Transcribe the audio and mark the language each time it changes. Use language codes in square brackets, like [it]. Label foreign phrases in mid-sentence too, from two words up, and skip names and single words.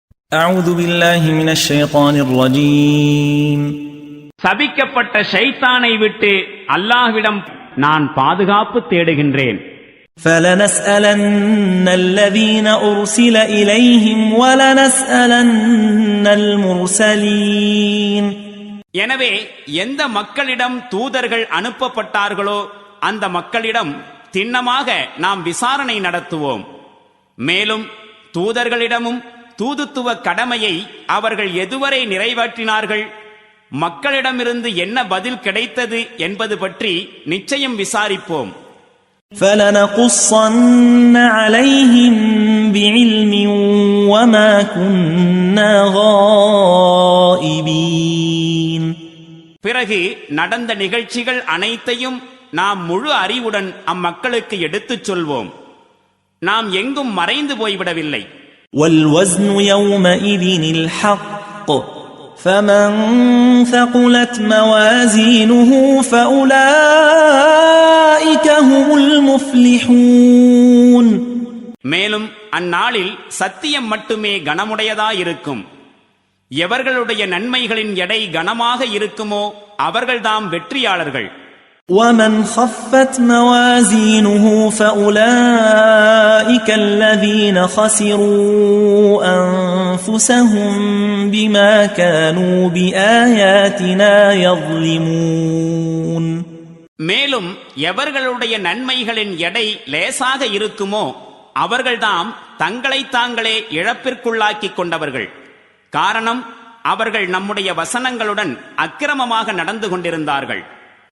[ar] أعوذ بالله من الشيطان الرجيم. [ta] சபிக்கப்பட்ட ஷைத்தானை விட்டு அல்லாஹ்விடம் நான் பாதுகாப்பு தேடுகின்றேன். [ar] فلنسألن الذين أرسل إليهم ولنسألن المرسلين. [ta] எனவே எந்த மக்களிடம் தூதர்கள் அனுப்பப்பட்டார்களோ அந்த மக்களிடம் திண்ணமாக நாம் விசாரணை நடத்துவோம். மேலும் தூதர்களிடமும் தூதுத்துவ கடமையை அவர்கள் எதுவரை நிறைவேற்றினார்கள், மக்களிடமிருந்து என்ன பதில் கிடைத்தது என்பது பற்றி நிச்சயம் விசாரிப்போம். [ar] فلنقصن عليهم بعلم وما كنا غائبين. [ta] பிறகு நடந்த நிகழ்ச்சிகள் அனைத்தையும் நாம் முழு அறிவுடன் அம்மக்களுக்கு எடுத்துச் சொல்வோம். நாம் எங்கும் மறைந்து போய்விடவில்லை. [ar] والوزن يومئذ الحق فمن ثقلت موازينه فأولئك هم المفلحون. [ta] மேலும் அந்நாளில் சத்தியம் மட்டுமே கனமுடையதாயிருக்கும். எவர்களுடைய நன்மைகளின் எடை கனமாக இருக்குமோ அவர்கள்தாம் வெற்றியாளர்கள். [ar] ومن خفت موازينه فأولئك الذين خسروا أنفسهم بما كانوا بآياتنا يظلمون. [ta] மேலும் எவர்களுடைய நன்மைகளின் எடை லேசாக இருக்குமோ அவர்கள்தாம் தங்களை தாங்களே இழப்பிற்குள்ளாக்கிக் கொண்டவர்கள். காரணம், அவர்கள் நம்முடைய வசனங்களுடன் அக்கிரமமாக நடந்து கொண்டிருந்தார்கள்.